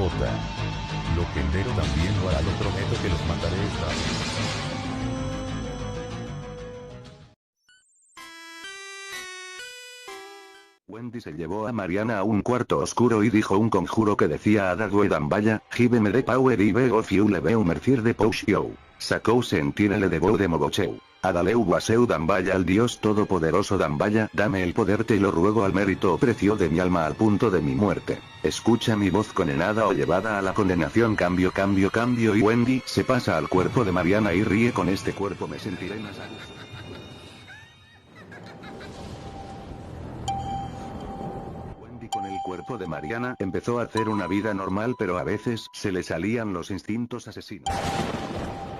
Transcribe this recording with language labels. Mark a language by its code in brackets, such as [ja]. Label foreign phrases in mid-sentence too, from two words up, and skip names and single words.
[es] Lo que entero también lo hará, lo prometo que los mataré esta vez. Wendy se llevó a Mariana a un cuarto oscuro y dijo un conjuro que decía: Adagüe Dambaya, [en] Give me the power y veo fiule veu mercier de Pouchio. Sacou sentinele de Bou de Mobocheu. Adaleu Waseu Dambaya, [es] al Dios todopoderoso Dambaya, dame el poder, te lo ruego, al mérito precio de mi alma al punto de mi muerte. Escucha mi voz condenada o llevada a la condenación. Cambio, cambio, cambio. Y Wendy se pasa al cuerpo de Mariana y ríe: con este cuerpo me sentiré más a gusto. Con el cuerpo de Mariana empezó a hacer una vida normal, pero a veces se le salían los instintos asesinos.